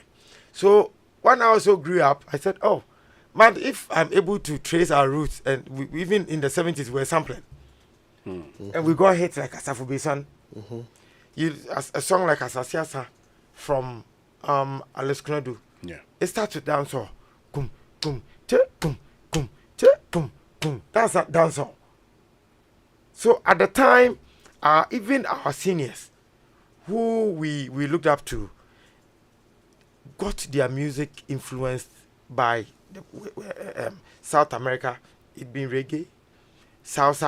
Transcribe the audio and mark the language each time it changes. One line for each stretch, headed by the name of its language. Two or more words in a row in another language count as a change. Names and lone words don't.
English: So when I also grew up, I said, oh, man, if I'm able to trace our roots, and even in the 70s, we were sampling. And we got hits like Asafo Beson. A song like Asasiasa from Alex Knadu. Yeah. It starts with dancehall. Kum, kum, che, kum, kum, che, kum, kum. That's that dancehall. So at the time, even our seniors, who we looked up to, got their music influenced by South America, it being reggae, salsa.